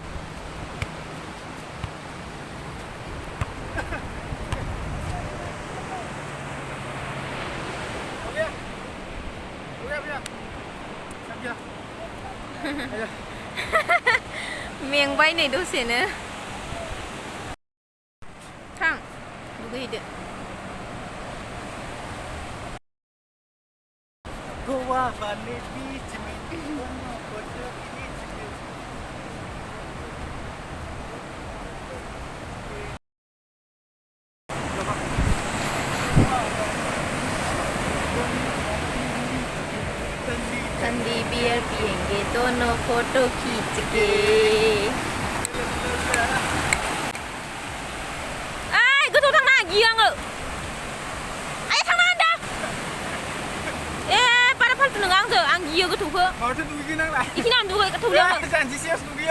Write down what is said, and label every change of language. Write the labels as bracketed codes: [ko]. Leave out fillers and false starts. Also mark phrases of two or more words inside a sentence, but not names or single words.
[hi] हो गया भैया सब गया [brx] मेंबाय नै दसेनो थां दुगैहैदो [hi] गोवा वाले बीच में दोनों फोटो खींच के ठंडी बियर पियेंगे दोनों फोटो खींच के [brx] ओइ गोथौ थांना गियो आङो आइ थांना होनदों ए बारा फाल्थु नङा आंजों आं गियो गोथौखौ माथो दुगैनांला इखिनि आं दुगै थौलियावनो जानजिसेयावसो दुगैयो